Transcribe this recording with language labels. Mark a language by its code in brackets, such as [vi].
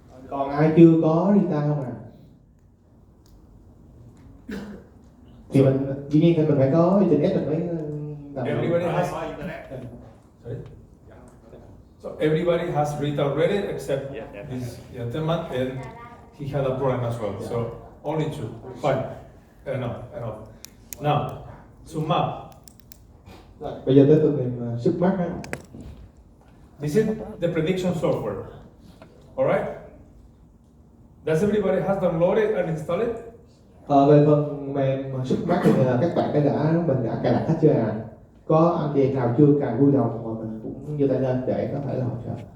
[vi] Còn ai chưa có Rita không ạ? Thì mình dĩ nhiên thì mình phải có internet mình mới làm. [en] Everybody has. Sorry. So everybody has Rita already except this gentleman, and he had a problem as well. So only two. Fine. Enough. Now, sum up. [vi] Rồi, bây giờ tới phần mềm sức mắt á. [en] This is the prediction software. All right. Does everybody has downloaded and installed it? [vi] Về phần phần mềm sức mắt thì các bạn mình đã cài đặt hết chưa à? Có anh chị nào chưa cài vui lòng mà mình cũng giơ tay lên để có thể là hỗ trợ.